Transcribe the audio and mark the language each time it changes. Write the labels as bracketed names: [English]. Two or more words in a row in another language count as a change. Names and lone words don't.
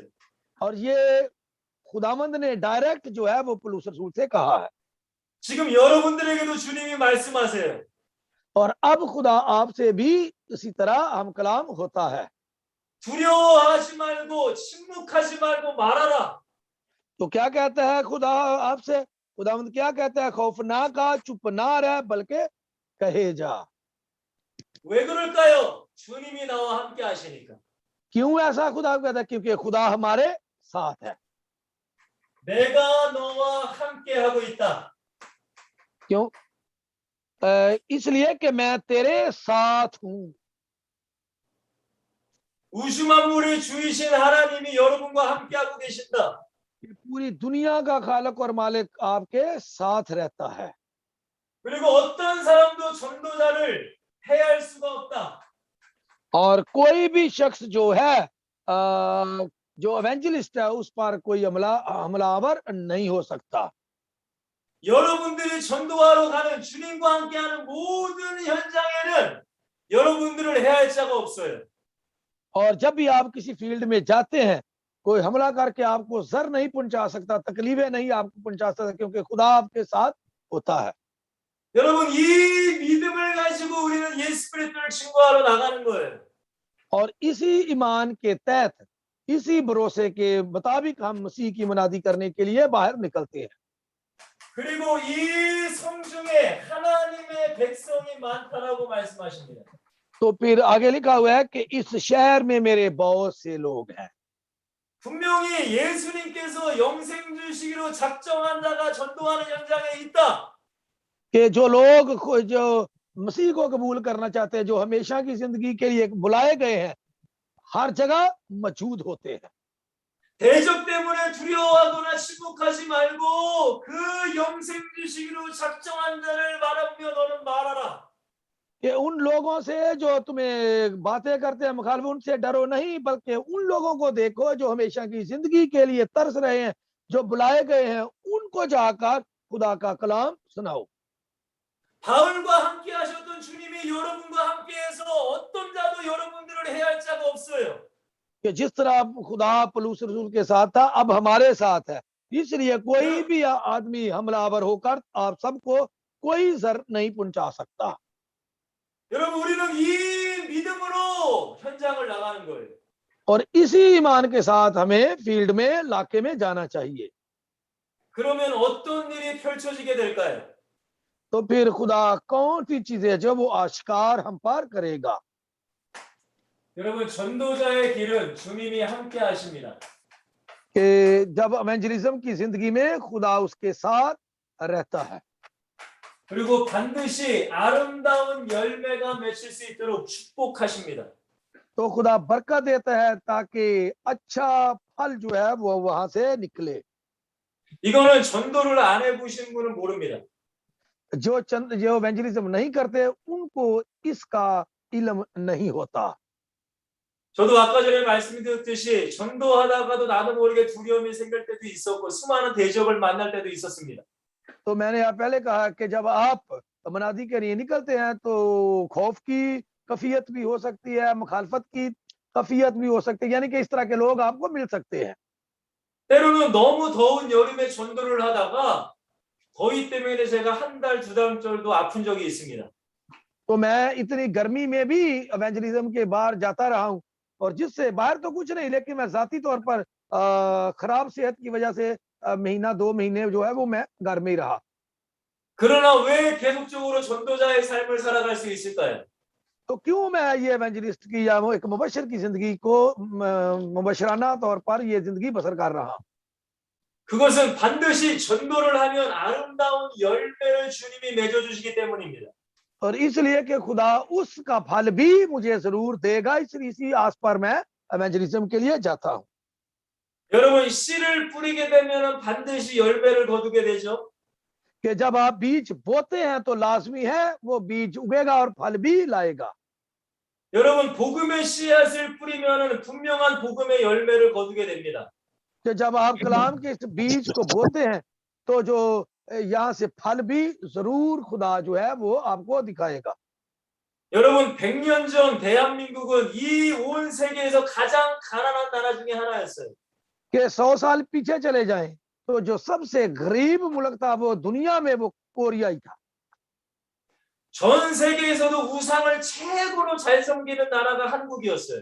[Urdu] اور یہ خداوند نے ڈائریکٹ جو ہے وہ پولس رسول سے کہا ہے. [Korean] 지금 여러분들에게도 주님이 말씀하세요. [Urdu] اور اب خدا آپ سے بھی اسی طرح ہم کلام ہوتا ہے. [Korean] 두려워하지 말고 침묵하지 말고 말하라. [Urdu] تو کیا کہتا ہے خدا آپ سے? خداوند کیا کہتا ہے? خوف نہ کا، چپ نہ رہ، بلکہ کہے جا. [Korean] 왜 그럴까요? 주님이 나와 함께 하시니까. [Urdu] کیوں ایسا خدا کہتا ہے? کیونکہ خدا ہمارے ساتھ ہے. [Korean] 내가 너와 함께 하고 있다. [Urdu] کیوں? اس لیے کہ میں تیرے ساتھ ہوں. [Korean] 우주 만물의 주이신 하나님이 여러분과 함께 하고 계신다. [Urdu] پوری دنیا کا خالق اور مالک آپ کے ساتھ رہتا ہے. [Korean] 그리고 어떤 사람도 전도자를 해할 수가 없다. [Urdu] اور کوئی بھی شخص جو ہے جو ایوینجلسٹ ہے اس پر کوئی حملہ آور نہیں ہو سکتا. [Korean] 여러분들이 전도하러 가는 주님과 함께하는 모든 현장에는 여러분들을 해할 자가 없어요. [Urdu] اور جب بھی آپ کسی فیلڈ میں جاتے ہیں، کوئی حملہ کر کے آپ کو ضرر نہیں پہنچا سکتا، تکلیفیں نہیں آپ کو پہنچا سکتا، کیونکہ خدا آپ کے ساتھ ہوتا ہے. [Korean] 여러분 이 믿음을 가지고 우리는 예수 그리스도를 증거하러 나가는 거예요. [Urdu] اور اسی ایمان کے تحت، اسی بھروسے کے مطابق ہم مسیح کی منادی کرنے کے لیے باہر نکلتے ہیں. [Korean] 그리고 이 성중에 하나님의 백성이 많다라고 말씀하십니다. [Urdu] تو پھر آگے لکھا ہوا ہے کہ اس شہر میں میرے بہت سے لوگ ہیں. [Korean] 분명히 예수님께서 영생 주시기로 작정한 자가 전도하는 현장에 있다. [Urdu] کہ جو لوگ جو مسیح کو قبول کرنا چاہتے ہیں، جو ہمیشہ کی زندگی کے لیے بلائے گئے ہیں، ہر جگہ موجود ہوتے ہیں. [Korean] 대적 때문에 두려워하거나 침묵하지 말고 그 영생 주시기로 작정한 자를 바라보며 너는 말하라. [Urdu] کہ ان لوگوں سے جو تمہیں باتیں کرتے ہیں مخالف، ان سے ڈرو نہیں، بلکہ ان لوگوں کو دیکھو جو ہمیشہ کی زندگی کے لیے ترس رہے ہیں، جو بلائے گئے ہیں، ان کو جا کر خدا کا کلام سناؤ. [Korean] 바울과 함께 하셨던 주님이 여러분과 함께해서 어떤 자도 여러분들을 해할 자가 없어요. [Urdu] کہ جس طرح خدا پولس رسول کے ساتھ تھا، اب ہمارے ساتھ ہے، اس لیے کوئی بھی آدمی حملہ آور ہو کر آپ سب کو کوئی ضرر نہیں پہنچا سکتا. [Korean] 여러분 우리는 이 믿음으로 현장을 나가는 거예요. [Urdu] اور اسی ایمان کے ساتھ ہمیں فیلڈ میں، علاقے میں جانا چاہیے. [Korean] 그러면 어떤 일이 펼쳐지게 될까요? [Urdu] تو پھر خدا کون سی چیزیں جو وہ آشکار ہم پر کرے گا. [Korean] 여러분 전도자의 길은 주님이 함께 하십니다. [Urdu] کہ جب ایوینجلزم کی زندگی میں خدا اس کے ساتھ رہتا ہے, [Korean] 그리고 반드시 아름다운 열매가 맺힐 수 있도록 축복하십니다. [Urdu] تو خدا برکت دیتا ہے تاکہ اچھا پھل جو ہے وہ وہاں سے نکلے. [Korean] 이거는 전도를 안 해보신 분은 모릅니다. [Urdu] جو ایوینجلزم نہیں کرتے ان کو اس کا علم نہیں ہوتا. [Korean] 저도 아까 전에 말씀드렸듯이 전도하다가도 나도 모르게 두려움이 생길 때도 있었고 수많은 대적을 만날 때도 있었습니다. [Urdu] تو میں نے پہلے کہا کہ جب آپ منادی کے لیے نکلتے ہیں تو خوف کی کیفیت بھی ہو سکتی ہے، مخالفت کی کیفیت بھی ہو سکتی ہے، یعنی کہ اس طرح کے لوگ آپ کو مل سکتے ہیں. [Korean] 때로는 너무 더운 여름에 전도를 하다가 더위 때문에 제가 한 달, 두 달 정도 아픈 적이 있습니다. [Urdu] تو میں اتنی گرمی میں بھی ایوینجلزم کے باہر جاتا رہا ہوں، اور جس سے باہر تو کچھ نہیں، لیکن میں ذاتی طور پر خراب صحت کی وجہ سے مہینہ 2 مہینے جو ہے وہ میں گھر میں ہی رہا. [Korean] 그러나 왜 계속적으로 전도자의 삶을 살아갈 수 있을까요? [Urdu] تو کیوں میں یہ ایوینجلسٹ کی یا وہ ایک مبشر کی زندگی کو مبشرانہ طور پر یہ زندگی بسر کر رہا. [Korean] 그것은 반드시 전도를 하면 아름다운 열매를 주님이 맺어주시기 때문입니다. [Urdu] اور اس لیے کہ خدا اس کا پھل بھی مجھے ضرور دے گا، اس لیے اسی آس پر میں ایوینجلزم کے لیے جاتا ہوں. [Korean] 여러분 씨를 뿌리게 되면 반드시 열매를 거두게 되죠. [Urdu] کہ جب آپ بیج بوتے ہیں تو لازمی ہے وہ بیج اگے گا اور پھل بھی لائے گا. [Korean] 여러분 복음의 씨앗을 뿌리면 분명한 복음의 열매를 거두게 됩니다. [Urdu] کہ جب آپ کلام کے اس بیج کو بوتے ہیں تو جو یہاں سے پھل بھی ضرور خدا جو ہے وہ آپ کو دکھائے گا. [Korean] 여러분 100년 전 대한민국은 이 온 세계에서 가장 가난한 나라 중에 하나였어요. [Urdu] کہ 100 سال پیچھے چلے جائیں تو جو سب سے غریب ملک تھا وہ دنیا میں وہ کوریا ہی تھا. [Korean] 전 세계에서도 우상을 최고로 잘 섬기는 나라가 한국이었어요.